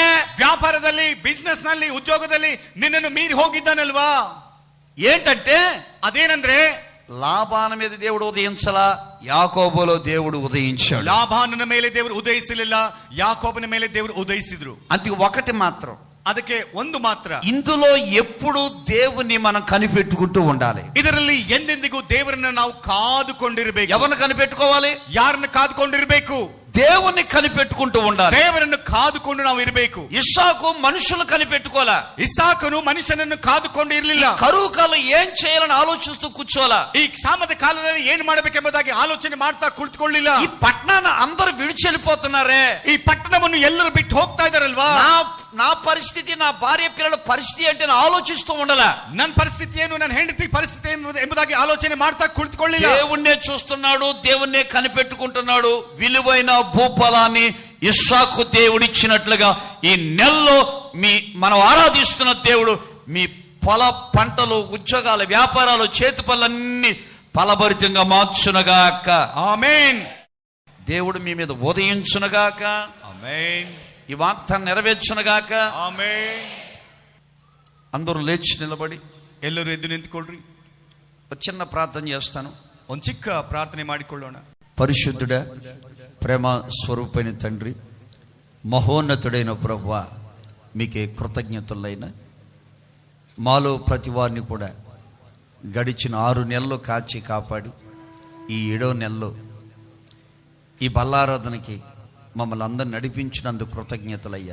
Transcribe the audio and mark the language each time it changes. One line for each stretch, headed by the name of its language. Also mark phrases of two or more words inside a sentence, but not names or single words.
Kannada: ವ್ಯಾಪಾರದಲ್ಲಿ, ಬಿಸ್ನೆಸ್ ನಲ್ಲಿ, ಉದ್ಯೋಗದಲ್ಲಿ ನಿನ್ನನ್ನು ಮೀರಿ ಹೋಗಿದ್ದಾನಲ್ವಾ?
Telugu: ఏంటంటే
Kannada: ಅದೇನಂದ್ರೆ,
Telugu: లాభాన మీద దేవుడు ఉదయించలా, యాకోబులో దేవుడు ఉదయించాడు.
Kannada: ಲಾಭಾನನ ಮೇಲೆ ದೇವರು ಉದಯಿಸಲಿಲ್ಲ, ಯಾಕೋಬನ ಮೇಲೆ ದೇವರು ಉದಯಿಸಿದ್ರು.
Telugu: అది ఒకటి మాత్రం.
Kannada: ಅದಕ್ಕೆ ಒಂದು ಮಾತ್ರ.
Telugu: ఇందులో ఎప్పుడు దేవుని మనం కనిపెట్టుకుంటూ ఉండాలి.
Kannada: ಇದರಲ್ಲಿ ಎಂದೆಂದಿಗೂ ದೇವರನ್ನ ನಾವು ಕಾದುಕೊಂಡಿರಬೇಕು.
Telugu: ఎవరిని కనిపెట్టుకోవాలి?
Kannada: ಯಾರನ್ನ ಕಾದುಕೊಂಡಿರಬೇಕು?
Telugu: దేవుని కనిపెట్టుకుంటూ ఉండాలి.
Kannada: ದೇವರನ್ನು ಕಾದುಕೊಂಡು ನಾವು ಇರಬೇಕು.
Telugu: ఇస్సాకు మనుషులు కనిపెట్టుకోవాలా.
Kannada: ಇಸಾಕನು ಮನುಷ್ಯನನ್ನು ಕಾದುಕೊಂಡು ಇರಲಿಲ್ಲ.
Telugu: కరువు కాలం ఏం చేయాలని ఆలోచిస్తూ కూర్చోవాలా.
Kannada: ಈ ಕ್ಷಾಮದ ಕಾಲದಲ್ಲಿ ಏನು ಮಾಡಬೇಕೆಂಬುದಾಗಿ ಆಲೋಚನೆ ಮಾಡ್ತಾ ಕುಳಿತುಕೊಳ್ಳಿಲ್ಲ.
Telugu: ఈ పట్టణాన్ని అందరూ విడిచెళ్ళిపోతున్నారే,
Kannada: ಈ ಪಟ್ಟಣವನ್ನು ಎಲ್ಲರೂ ಬಿಟ್ಟು ಹೋಗ್ತಾ ಇದಾರಲ್ವಾ?
Telugu: నా పరిస్థితి, నా భార్య పిల్లల పరిస్థితి అంటే ఆలోచిస్తూ ఉండాలా.
Kannada: ನನ್ನ ಪರಿಸ್ಥಿತಿ ಏನು, ನನ್ನ ಹೆಂಡತಿ ಪರಿಸ್ಥಿತಿ ಎಂಬುದಾಗಿ ಆಲೋಚನೆ ಮಾಡ್ತಾ ಕುಳಿತುಕೊಳ್ಳಿಲ್ಲ.
Telugu: దేవుణ్ణే చూస్తున్నాడు, దేవుణ్ణే కనిపెట్టుకుంటున్నాడు. విలువైన భూఫలాన్ని ఇస్సాకు దేవుడిచ్చినట్లుగా ఈ నెలలో మనం ఆరాధిస్తున్న దేవుడు మీ పొల పంటలు, ఉద్యోగాలు, వ్యాపారాలు, చేతి పనులన్నీ ఫలభరితంగా మార్చునగాక. ఆమేన్. దేవుడు మీ మీద ఉదయించునగాక. ఆమేన్. ఈ వాగ్దానం నెరవేర్చునగాక. ఆమేన్. అందరూ లేచి నిలబడి
Kannada: ಎಲ್ಲರೂ ಎದ್ದು ನಿಂತುಕೊಳ್ಳ್ರಿ.
Telugu: ఒక చిన్న ప్రార్థన చేస్తాను.
Kannada: ಒಂದು ಚಿಕ್ಕ ಪ್ರಾರ್ಥನೆ ಮಾಡಿಕೊಳ್ಳೋಣ.
Telugu: పరిశుద్ధుడా, ప్రేమ స్వరూపైన తండ్రి, మహోన్నతుడైన ప్రభువా, మీకే కృతజ్ఞతలైన. మాలో ప్రతి వారిని కూడా గడిచిన 6 నెలలు కాచి కాపాడి ఈ 7వ నెలలో ఈ బల్లారాధనకి మమ్మల్ని అందరిని నడిపించినందుకు కృతజ్ఞతలయ్యా.